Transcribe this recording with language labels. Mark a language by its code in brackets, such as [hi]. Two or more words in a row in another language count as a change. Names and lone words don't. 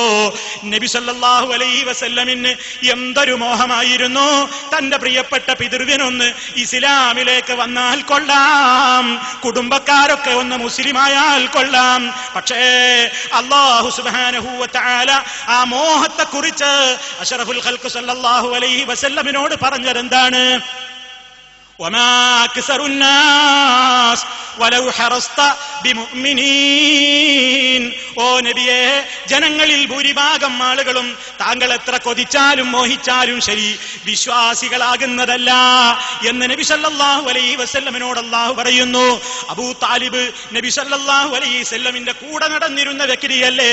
[ml] നബി [ar] صلى الله عليه [ml] വസല്ലമിന് എന്തൊരു മോഹമായിരുന്നു, തന്റെ പ്രിയപ്പെട്ട പിതൃവ്യനൊന്ന് ഇസ്ലാമിലേക്ക് വന്നാൽ കൊള്ളാം, കുടുംബക്കാരൊക്കെ ഒന്ന് മുസ്ലിമായാൽ കൊള്ളാം. പക്ഷേ [ar] الله سبحانه وتعالى [ml] ആ മോഹത്തെ കുറിച്ച് [ar] أشرف الخلق صلى الله عليه [ml] വസല്ലമിനോട് പറഞ്ഞതെന്താണ്? [ar] وما أكثر الناس ولو حرصت بمؤمنين. [ml] ഓ നബിയേ, ജനങ്ങളിൽ ഭൂരിഭാഗം ആളുകളും താങ്കൾ എത്ര കൊതിച്ചാലും മോഹിച്ചാലും ശരി വിശ്വാസികളാകുന്നതല്ല എന്ന് നബി [ar] صلى الله عليه [ml] വസല്ലമിനോട് അല്ലാഹു പറയുന്നു. അബൂ താലിബ് നബി [ar] صلى الله عليه [ml] വസല്ലമിന്റെ കൂടെ നടന്നിരുന്ന വ്യക്തിയല്ലേ?